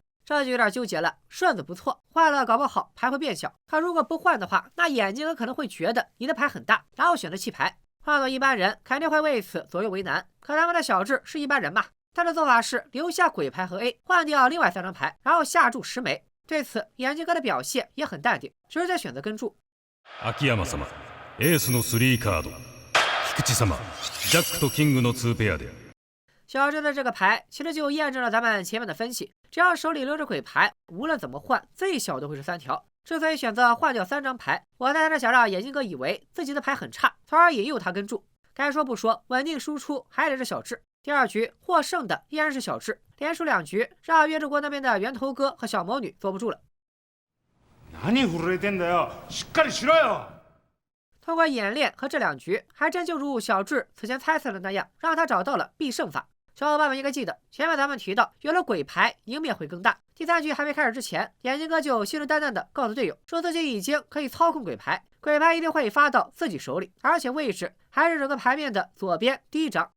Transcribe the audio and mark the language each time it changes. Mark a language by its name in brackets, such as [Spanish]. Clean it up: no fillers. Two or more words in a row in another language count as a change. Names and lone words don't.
[Chinese] 这就有点纠结了，顺子不错，换了搞不好牌会变小，可如果不换的话，那眼镜哥可能会觉得你的牌很大，然后选择弃牌。换做一般人肯定会为此左右为难，可他们的小智是一般人嘛，他的做法是留下鬼牌和 A， 换掉另外3张牌，然后下注10枚。对此眼镜哥的表现也很淡定，直接选择跟注。 [Japanese] 秋山様、エースの3カード、菊池様、ジャックとキングの2ペアで。 [Chinese] 小智的这个牌其实就验证了咱们前面的分析，只要手里留着鬼牌，无论怎么换，最小都会是3条。之所以选择换掉3张牌，我猜他是想让眼镜哥以为自己的牌很差，从而引诱他跟注。该说不说，稳定输出还得是小智。第2局获胜的依然是小智，连输2局，让月之国那边的源头哥和小魔女坐不住了。 [Japanese] 何震えてんだよ。しっかりしろよ。 [Chinese] 通过演练和这2局，还真就如小智此前猜测的那样，让他找到了必胜法。小伙伴们应该记得，前面咱们提到，有了鬼牌，赢面会更大。第3局还没开始之前，眼镜哥就信誓旦旦地告诉队友，说自己已经可以操控鬼牌，鬼牌一定会发到自己手里，而且位置还是整个牌面的左边第1张。